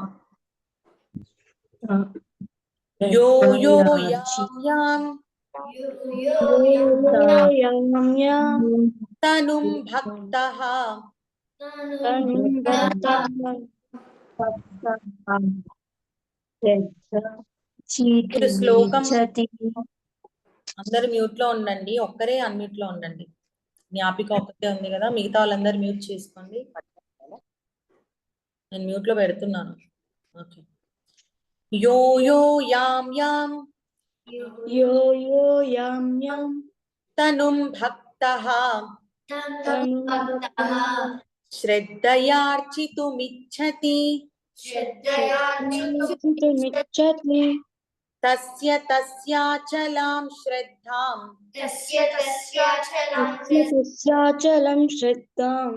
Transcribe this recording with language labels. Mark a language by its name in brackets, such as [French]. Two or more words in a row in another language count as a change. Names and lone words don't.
[Sanskrit] యో యో యాం యాం తనుం భక్తః [Telugu] శ్లోకం అందరు మ్యూట్ లో ఉండండి, ఒక్కరే అన్మ్యూట్ లో ఉండండి. జ్ఞాపిక ఒక్కటే ఉంది కదా, మిగతా వాళ్ళందరూ మ్యూట్ చేసుకోండి. నేను మ్యూట్ లో పెడుతున్నాను. ఓకే. [Sanskrit] యో యో యాం యాం యో యో యాం యాం తనుం భక్తః శ్రద్ధయార్చితుమిచ్చతి తస్య తస్యాచలాం శ్రద్ధాం తస్యాచలం శ్రద్ధాం